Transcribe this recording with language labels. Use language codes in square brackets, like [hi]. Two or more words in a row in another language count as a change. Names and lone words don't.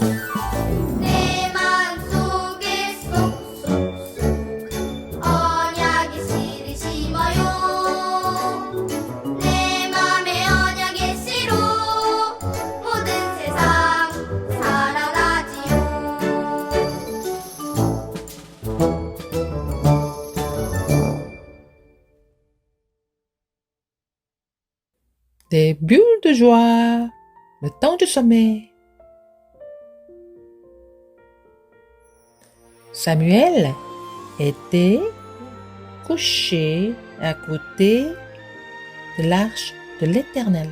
[ko] 내 마음속에 쏙쏙쏙 언약의 씨를 심어요. 내 맘에 언약의 씨로 모든 세상 살아나지요. [fr] Des bulles de joie, le temps du sommeil. Samuel était couché à côté de l'arche de l'Éternel.